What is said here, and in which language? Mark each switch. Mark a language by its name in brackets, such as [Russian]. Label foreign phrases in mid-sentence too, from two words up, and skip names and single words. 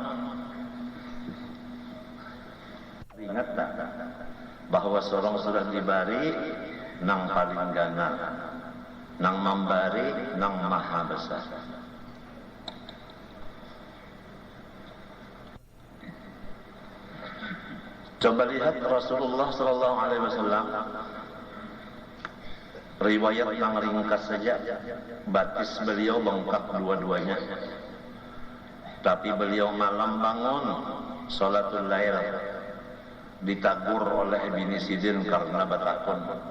[Banjar] ingat tak bahwa seorang sudah diberi nang paling ganal, nang memberi nang maha besar. Coba lihat Rasulullah [Arabic] sallallahu alaihi wasallam, [Banjar] riwayat yang ringkas saja, batis beliau bengkak dua-duanya, tapi beliau malam bangun [Arabic] salatul lail, [Banjar] ditagur oleh Ibn Sidin karena batakun.